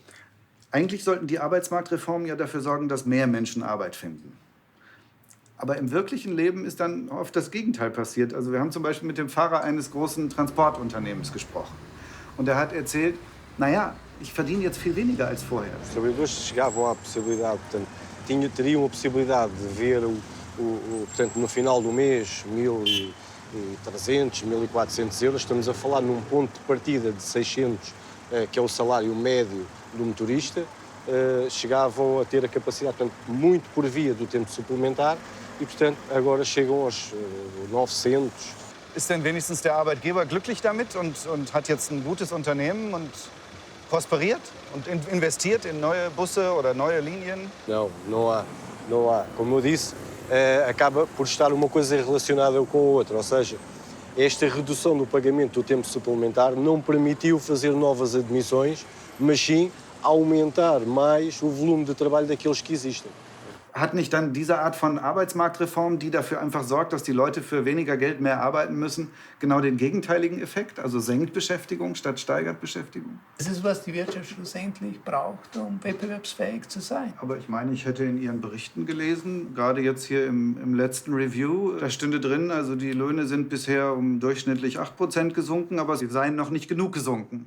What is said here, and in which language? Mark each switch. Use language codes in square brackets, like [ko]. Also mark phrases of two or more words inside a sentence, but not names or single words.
[de] Eigentlich sollten die Arbeitsmarktreformen ja dafür sorgen, dass mehr Menschen Arbeit finden. Aber im wirklichen Leben ist dann oft das Gegenteil passiert. Also wir haben zum Beispiel mit dem Fahrer eines großen Transportunternehmens gesprochen. Und er hat erzählt, naja, ich verdiene jetzt viel weniger als vorher. [pt] Os trabalhadores chegavam à possibilidade, portanto, teriam a possibilidade de ver, portanto, no final do mês, 1.300, 1.400 euros. Estamos a falar num ponto de partida de 600, que é o salário médio do motorista. Chegavam a ter a capacidade, portanto, muito por via do tempo suplementar e, portanto, agora chegam aos 900. [de] Ist denn wenigstens der Arbeitgeber glücklich damit und hat jetzt ein gutes Unternehmen und prosperiert und investiert in neue Busse oder neue Linien? [pt] Não há. Como eu disse, acaba por estar uma coisa relacionada com a outra, ou seja, esta redução do pagamento do tempo suplementar não permitiu fazer novas admissões, mas sim aumentar mais o volume de trabalho daqueles que existem. [de] Hat nicht dann diese Art von Arbeitsmarktreform, die dafür einfach sorgt, dass die Leute für weniger Geld mehr arbeiten müssen, genau den gegenteiligen Effekt? Also senkt Beschäftigung statt steigert Beschäftigung? Das ist, was die Wirtschaft schlussendlich braucht, um wettbewerbsfähig zu sein. Aber ich meine, ich hätte in Ihren Berichten gelesen, gerade jetzt hier im letzten Review, da stünde drin, also die Löhne sind bisher um durchschnittlich 8% gesunken, aber sie seien noch nicht genug gesunken.